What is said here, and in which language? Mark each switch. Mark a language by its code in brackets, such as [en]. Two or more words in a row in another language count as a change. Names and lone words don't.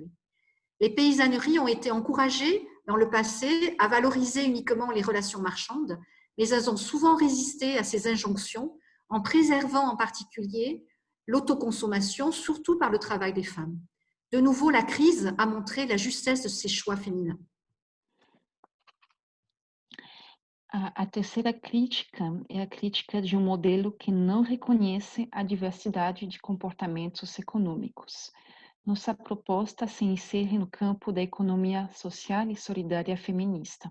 [fr] Les paysanneries ont été encouragées dans le passé à valoriser uniquement les relations marchandes, mais elles ont souvent résisté à ces injonctions en préservant en particulier l'autoconsommation, surtout par le travail des femmes. De nouveau, la crise a montré la justesse de ces choix féminins. [pt] A terceira crítica é a crítica de modelo que não reconhece a diversidade de comportamentos econômicos. Nossa proposta se insere no campo da economia social e solidária feminista.